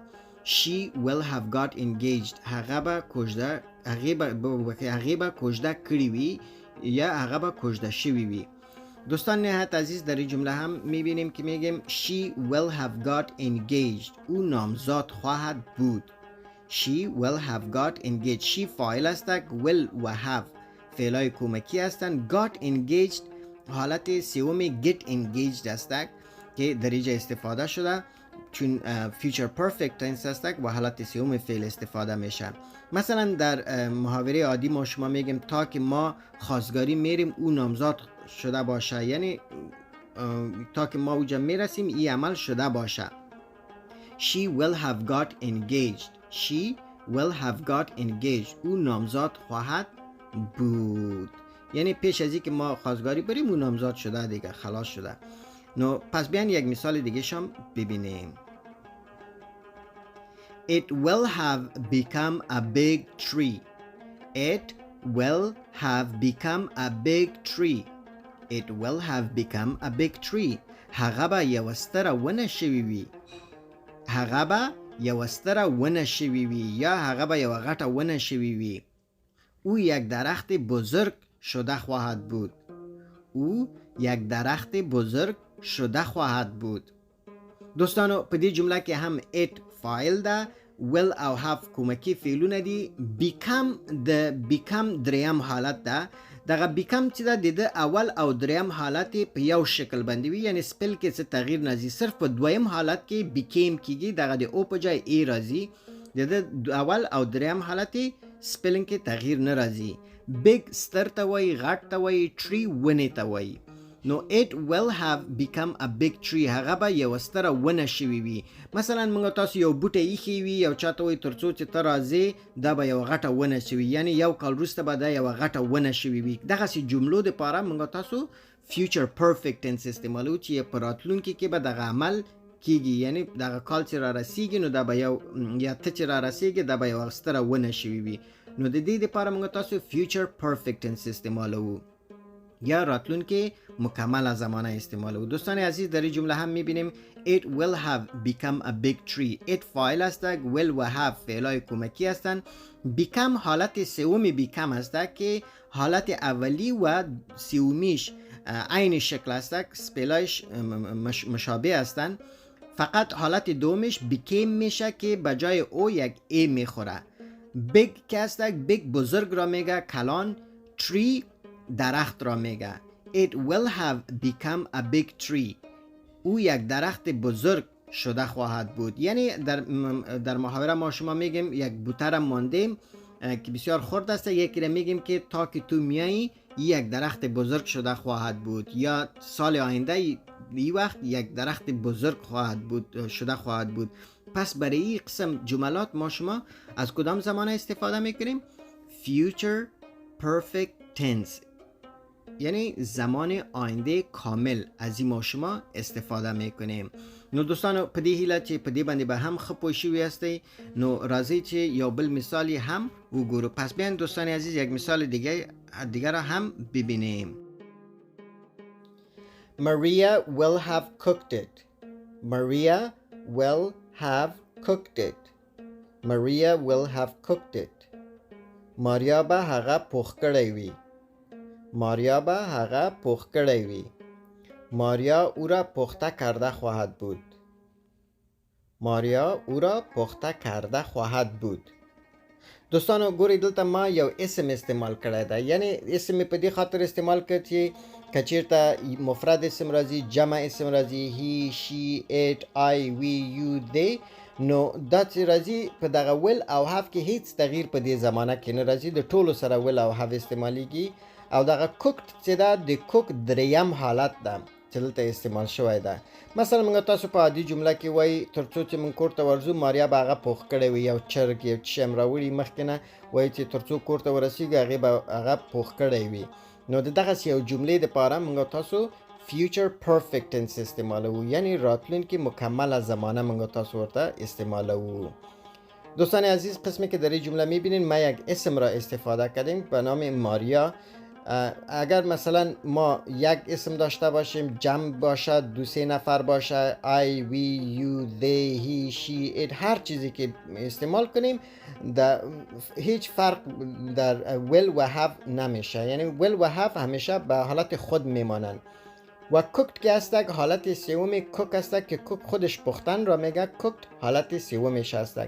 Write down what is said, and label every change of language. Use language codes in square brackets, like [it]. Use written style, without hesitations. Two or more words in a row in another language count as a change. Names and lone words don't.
[en] She will have got engaged. [ps] هغه به کوژده هغې به کوژده کړې وي یا هغه به کوژده شوی وي. [fa] دوستان نهایت عزیز در این جمله هم میبینیم که میگیم [en] she will have got engaged. [fa] او نامزاد خواهد بود. [en] she will have got engaged. [fa] she فاعل است، will و have فعلای کمکی هستند. [en] got engaged [fa] حالت سوم [en] get engaged [fa] است که در اینجا استفاده شده چون [en] future perfect tense [fa] است و حالت سوم فعل استفاده میشه. مثلا در محاوره عادی ما شما میگیم تا که ما خواستگاری میریم او نامزاد شده باشه، یعنی تا که ما اونجا میرسیم این عمل شده باشه. [en] she will have got engaged. she will have got engaged. [fa] او نامزاد خواهد بود، یعنی پیش از این که ما خواستگاری بریم او نامزاد شده دیگه، خلاص شده. نو پس بیان یک مثال دیگه شم ببینیم. [en] It will have become a big tree. It will have become a big tree. It will have become a big tree. [ps] هغه به یو ستره ونه شوی وي. هغه به یو ستره ونه شوی وي یا هغه به یو غټه ونه شوی وي. [fa] او یک درخت بزرگ شده خواهد بود. او یک درخت بزرگ شده خواهد بود. [ps] دوستانو په دې جمله کې هم it فاعل ده، will او have کومکی فعلونه دي. become دریم حالت ده. دغه become چې ده د اول او دریم حالت په یو شکل باندې وي، یعنی سپل کې څه تغییر نه ځي، صرف په دویم حالت کې became کیږي، دغه د او په ځای ای راځي. د اول او دریم حالت سپلنګ کې تغییر نه راځي. big ستر ته وایي، غټ ته وایي، tree ونې ته وایي. [en] نو it will have become a big tree. [ps] هغه به یو ستره ونه شوی وي. مثلا موږ تاسو یو بوټی ایښی وي، یو چاته وایي ترڅو چې ته راځې دا به یو غټه ونه شوي، یعنی یو کال وروسته به دا یوه غټه ونه شوي وي. دغسې جملو دپاره موږ تاسو [en] future perfect tense [ps] استعمالوو چې په راتلونکي کې به دغه عمل کیږي، یعنی دغه کال چې را رسیږي نو دا به یو یا ته چې را رسیږي دا به یوه ستره ونه شوي وي. نو د دې دپاره موږ تاسو [en] future perfect tense [ps] استعمالوو یا راتلونکې مکمل زمانه استعمالوو. [fa] دوستان عزیز در این جمله هم میبینیم [en] it will have become a big tree. [fa] it فاعل است، will و have فعلای کمکی هستند. become حالت سوم become است که حالت اولی و سومیش عین شکل است، سپلایش مشابه هستند. فقط حالت دومش became میشه که بجای او یک ای میخوره. big که است، big بزرگ را میگه، کلان. tree درخت را میگه. it will have become a big tree. او یک درخت بزرگ شده خواهد بود. یعنی در محاوره ما شما میگیم یک بوته را ماندیم که بسیار خرد است، یکی را میگیم که تا که تو میایی یک درخت بزرگ شده خواهد بود، یا سال آینده این وقت یک درخت بزرگ شده خواهد بود. پس برای این قسم جملات ما شما از کدام زمانه استفاده میکنیم؟ [en] future perfect tense، [fa] یعنی زمان آینده کامل از این ما شما استفاده میکنیم. [ps] نو دوستانو په دې هیله چې په دې باندې به هم ښه پوه شوي یاستئ. نو راځئ چې یو بل مثال هم وګورو. [fa] پس بیاین دوستان عزیز یک مثال دیگر را هم ببینیم. [en] Maria will have cooked it. Maria will have cooked it. Maria will have cooked it. [ps] ماریا به هغه پخ کړی وي. ماریا به هغه پخ کړی وي. [fa] ماریا او را پخته کرده خواهد بود. ماریا او را پخته کرده خواهد بود. [ps] دوستانو ګورئ دلته ما یو اسم استعمال کړی دی، یعنی اسم په دې خاطر استعمال کړ چې که چیرته مفرد اسم راځي، جمع اسم راځي، [en] he, she, it, I, we, you, they, [ps] نو دا چې راځي په دغه ول او هاف کې هیڅ تغییر په دې زمانه کې نه راځي، د ټولو سره ول او هاف استعمالیږي. او دغه کوکډ چې ده د کوک دریم حالت ده چې دلته استعمال شوی ده. مثلا موږ تاسو په عادي جمله کې وایي تر څو چې موږ کور ته ورځو ماریا به هغه پوخ کړی وي، یو چرګ یو څه هم راوړي مخکې نه، وایي چې تر څو کور ته ورسېږو هغې به هغه پوخ کړی وي. نو د دغسې یو جملې دپاره موږ تاسو [en] future perfect tense [ps] استعمالوو، یعنی راتلونکې مکمله زمانه موږ تاسو ورته استعمالوو. [fa] دوستان عزیز، قسمی که در این جمله میبینین ما یک اسم را استفاده کردیم به نام ماریا. اگر مثلا ما یک اسم داشته باشیم، جمع باشه، دو سه نفر باشه، [en] I, we, you, they, he, she, it, [fa] هر چیزی که استعمال کنیم هیچ فرق در will و have نمیشه، یعنی will و have همیشه به حالت خود میمانند. و کوکت که هستک حالت سوم کوک هستک که کوک خودش پختن را میگه، کوکت حالت سومش هستک.